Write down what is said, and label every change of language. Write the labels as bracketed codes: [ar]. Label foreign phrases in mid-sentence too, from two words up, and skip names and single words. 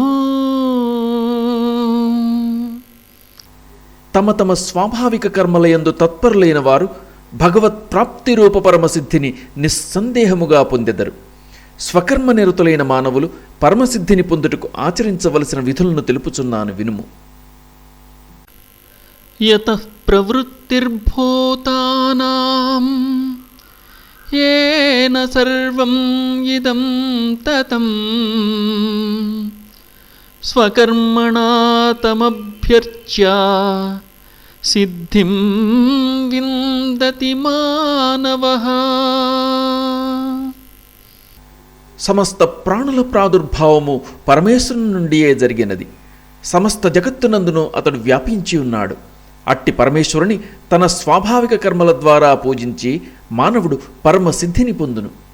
[te] తమ తమ స్వాభావిక కర్మలయందు తత్పరులైన వారు భగవత్ ప్రాప్తి రూప పరమసిద్ధిని నిస్సందేహముగా పొందెదరు. స్వకర్మ నిరతులైన మానవులు పరమసిద్ధిని పొందుటకు ఆచరించవలసిన విధులను తెలుపుచున్నాను వినుము. [sa] యతః ప్రవృత్తిర్భూతానాం येन सर्वं इदं ततं स्वकर्मणा तमभ्यर्च्य सिद्धिं विन्दति मानवः. [te] సమస్త ప్రాణుల ప్రాదుర్భావము పరమేశ్వరుని నుండియే జరిగినది. సమస్త జగత్తునందును అతడు వ్యాపించి ఉన్నాడు. అట్టి పరమేశ్వరుని తన స్వాభావిక కర్మల ద్వారా పూజించి మానవుడు పరమసిద్ధిని పొందును.